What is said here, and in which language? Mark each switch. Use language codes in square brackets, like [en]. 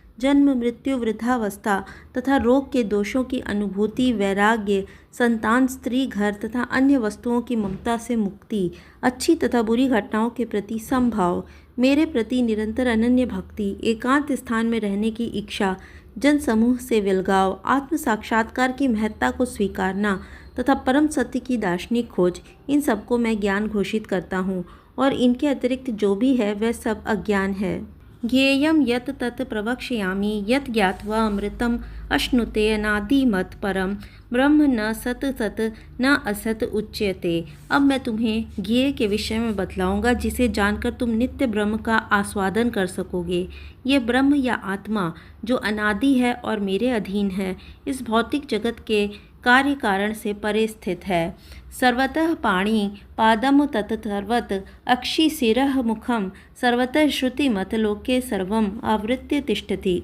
[hi] जन्म मृत्यु वृद्धावस्था तथा रोग के दोषों की अनुभूति, वैराग्य, संतान, स्त्री, घर तथा अन्य वस्तुओं की ममता से मुक्ति, अच्छी तथा बुरी घटनाओं के प्रति समभाव, मेरे प्रति निरंतर अनन्य भक्ति, एकांत स्थान में रहने की इच्छा, जन समूह से विलगाव, आत्म साक्षात्कार की महत्ता को स्वीकारना तथा परम सत्य की दार्शनिक खोज, इन सबको मैं ज्ञान घोषित करता हूँ और इनके अतिरिक्त जो भी है वह सब अज्ञान है। [sa] ज्ञेयं यत् तत् प्रवक्ष्यामि यत् ज्ञात्वा अमृतम् अश्नुते अनादिमत् परम ब्रह्म न सत सत न असत उच्यते। [hi] अब मैं तुम्हें ज्ञेय के विषय में बतलाऊंगा जिसे जानकर तुम नित्य ब्रह्म का आस्वादन कर सकोगे। ये ब्रह्म या आत्मा जो अनादि है और मेरे अधीन है, इस भौतिक जगत के कार्य कारण से परे स्थित है। [sa] सर्वतः पाणि पादम तत् सर्वत अक्षि शिरः मुखम सर्वतः श्रुतिमत लोके सर्वम आवृत्य तिष्ठति।